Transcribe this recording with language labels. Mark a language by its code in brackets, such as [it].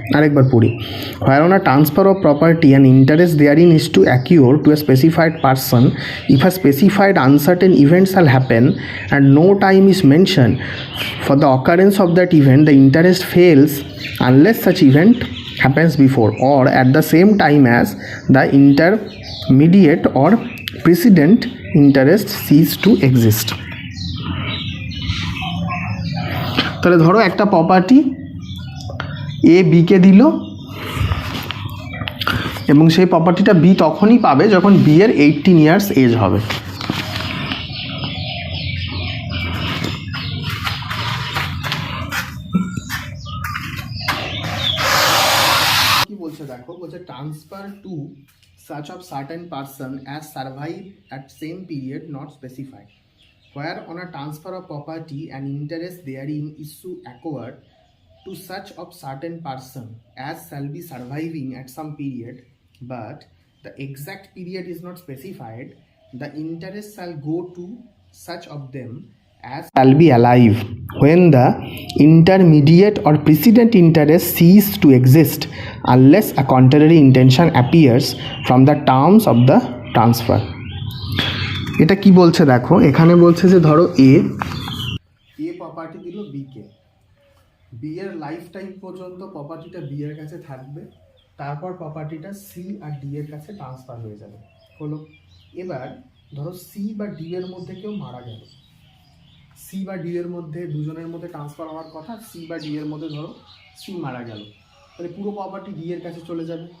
[bn] আরেকবার পড়ি, [en] where on a transfer of property and interest therein is to accrue to a specified person, if a specified uncertain event shall happen and no time is mentioned for the occurrence of that event, the interest fails unless such event happens before or at the same time as the intermediate or precedent interest cease to exist. [bn] তাহলে ধরো একটা property এ বিকে দিল এবং সেই প্রপার্টিটা B তখনই পাবে যখন B এর 18 ইয়ার্স এজ হবে। কি বলছে দেখো, বলছে [en] Transfer to such of certain person as survive at same period not specified, where on a transfer of property and interest therein is to acquire to such of certain person as shall be surviving at some period, but the exact period is not specified, the interest shall go to such of them as shall be alive when the intermediate or precedent interest cease to exist unless a contrary intention appears from the terms of the transfer. [bn] এটা কি বলছে দেখো, এখানে বলছে যে ধরো এ property দিল B কে, B এর লাইফ টাইম পর্যন্ত প্রপার্টিটা বি এর কাছে থাকবে, তারপর প্রপার্টিটা সি আর ডি এর কাছে ট্রান্সফার হয়ে যাবে, হলো। এবার ধরো সি বা ডি এর মধ্যে কেউ মারা গেল, সি বা ডি এর মধ্যে দুজনের মধ্যে ট্রান্সফার হওয়ার কথা, সি বা ডি এর মধ্যে ধরো সি মারা গেল, তাহলে পুরো প্রপার্টি ডি এর কাছে চলে যাবে।